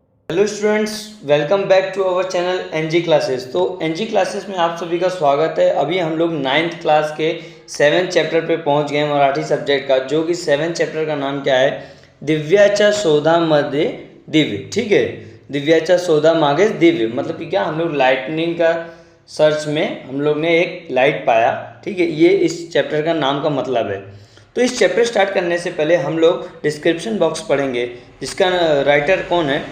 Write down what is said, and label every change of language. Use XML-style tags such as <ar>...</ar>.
<hi>Hello students, welcome back to our channel NG classes. तो NG classes में आप सभी का स्वागत है। अभी हम लोग 9th क्लास के 7th चैप्टर पे पहुंच गए मराठी सब्जेक्ट का, जो कि 7th चैप्टर का नाम क्या है?</hi> <mr>दिव्याच्या शोधामध्ये दिव्य।</mr> <hi>ठीक है,</hi> <mr>दिव्याच्या शोधामागे दिव्य</mr> <hi>मतलब कि क्या, हम लोग लाइटनिंग का सर्च में हम लोग ने एक लाइट पाया। ठीक है, ये इस चैप्टर का नाम का मतलब है। तो इस चैप्टर स्टार्ट करने से पहले हम लोग डिस्क्रिप्शन बॉक्स पढ़ेंगे, जिसका राइटर कौन है?</hi>